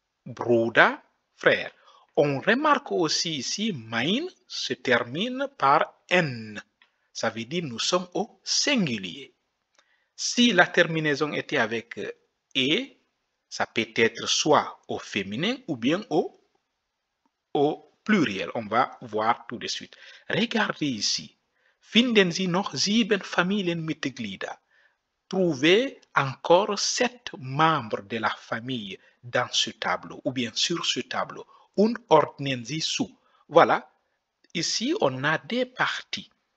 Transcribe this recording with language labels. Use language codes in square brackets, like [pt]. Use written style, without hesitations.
[fr] Bruder, frère. On remarque aussi ici, mein se termine par n. Ça veut dire nous sommes au singulier. Si la terminaison était avec e, ça peut être soit au féminin ou bien au pluriel. On va voir tout de suite. Regardez ici. [de] Finden Sie noch 7 Familienmitglieder. [fr] Trouvez encore 7 membres de la famille dans ce tableau ou bien sur ce tableau. [de] Und ordnen Sie zu. [fr] Voilà. Ici, on a des parties.